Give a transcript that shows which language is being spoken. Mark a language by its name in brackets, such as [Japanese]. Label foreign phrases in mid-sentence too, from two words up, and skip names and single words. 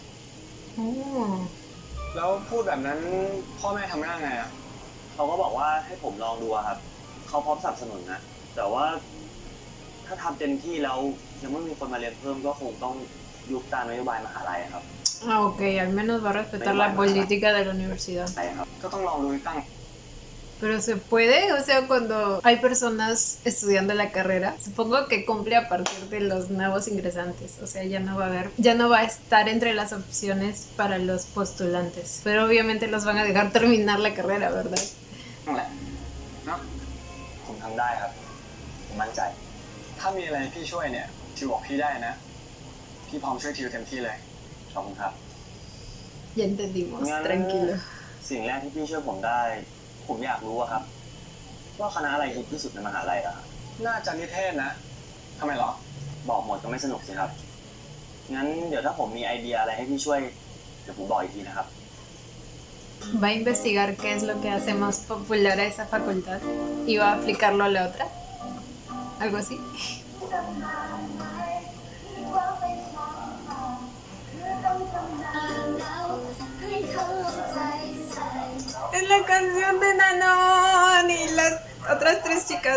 [Thai] Oh. แล้วพูดแบบนั้นพ่อแม่ทำหน้าไงอ่ะ เขาก็บอกว่าให้ผมลองดูอะครับ เขาพร้อมสนับสนุนนะ แต่ว่าถ้าทำเต็มที่แล้วยังไม่มีคนมาเรียนเพิ่มก็คงต้องยุบตามนโยบายมหาลัยอะครับ [Spanish] Ah, ok, al menos va a respetar la política de la universidad. [Thai] ใช่ครับ ก็ต้องลองดูตั้ง [Spanish] Pero se puede, o sea, cuando hay personas estudiando la carrera, supongo que cumple a partir de los nuevos ingresantes, o sea, ya no va a haber, ya no va a estar entre las opciones para los postulantes, pero obviamente los van a dejar terminar la carrera, ¿verdad? [Thai] นั่นแหละเนาะ ผมทำได้ครับ ผมมั่นใจ ถ้ามีอะไรให้พี่ช่วยเนี่ยทิวบอกพี่ได้นะ พี่พร้อมช่วยทิวเต็มที่เลย ขอบคุณครับ [Spanish] Ya entendimos, Mañana- tranquilo. [Thai] สิ่งแรกที่พี่ช่วยผมได้ ผมอยากรู้อะครับ ว่าคณะอะไรฮิตที่สุดในมหาลัยอะครับ น่าจะนิเทศนะทำไมเหรอ บอกหมดก็ไม่สนุกสิครับ งั้นเดี๋ยวถ้าผมมีไอเดียอะไรให้พี่ช่วย เดี๋ยวผมบอกอีกทีนะครับ [Spanish] Va a investigar qué es lo que hace más popular a esa facultad y va a aplicarlo a la otra. Algo así. Es la canción de Nanon y las otras 3 chicas.